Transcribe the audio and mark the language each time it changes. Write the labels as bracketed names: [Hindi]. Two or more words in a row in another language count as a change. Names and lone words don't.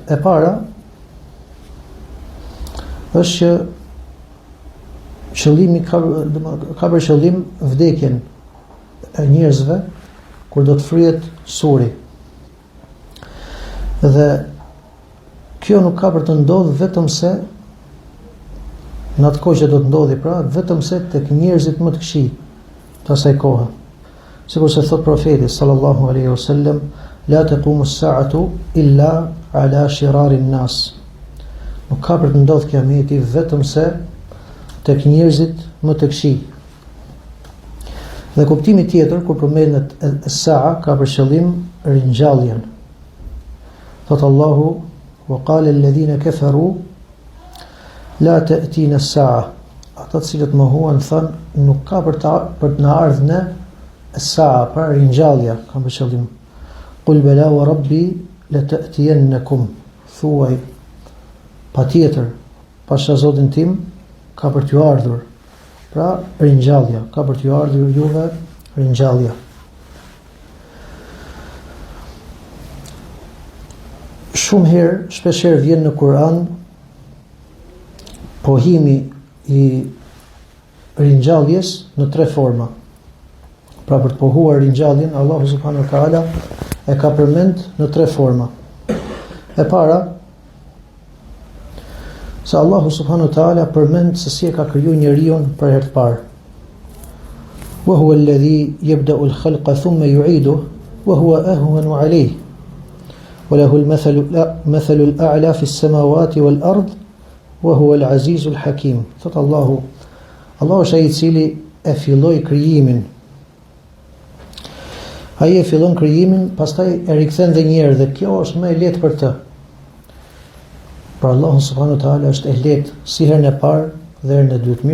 [Albanian] E para është që qëllimi ka për qëllim vdekjen e njerëzve kur do të fryhet suri. Dhe kjo nuk ka për të ndodhur vetëm se në atë kohë që do të ndodhi, pra vetëm se tek njerëzit më të këqij të asaj kohe. Sikur se thot profeti [Arabic] صلى الله عليه وسلم، لا تقوم الساعة إلا على شرار الناس. [Albanian] Nuk ka për të ndodhur kiameti vetëm se tek njerëzit më të këqij. Dhe kuptimi tjetër kur përmendet as-sa'a ka për qëllim ringjalljen. Thot Allahu: [Arabic] "وقال الذين كفروا لا تأتينا الساعة." [Albanian] Ata të cilët mohuan thanë nuk ka për të na ardhur në as-sa'a, pra ringjallja ka për qëllim. [Arabic] قل بلى وربي لتأتينكم. [Albanian] Thuaj patjetër, pasha Zotin tim ka për t'ju ardhur. Pra ringjallja, ka për t'ju ardhur juve ringjallja. Shumë herë, shpesh herë vjen në Kur'an pohimi i ringjalljes në tre forma. Pra për të pohuar ringjalljen, Allahu [Arabic] سبحانه وتعالى [Albanian] e ka përmend në tre forma. E para, se Allahu [Arabic] سبحانه وتعالى [Albanian] përmend se si e ka krijuar njeriu për herë të parë. [Arabic] وهو الذي يبدأ الخلق ثم يعيده وهو أهون عليه. وله المثل الأعلى في السماوات والأرض وهو العزيز الحكيم. [Albanian] Thot Allahu është ai i cili e filloi krijimin. Ai e fillon krijimin, pastaj e rikthen edhe një herë dhe kjo është më e lehtë për të. Pra Allahu [Arabic] سبحانه وتعالى [Albanian] është e lehtë si herën e parë dhe herën e dytë.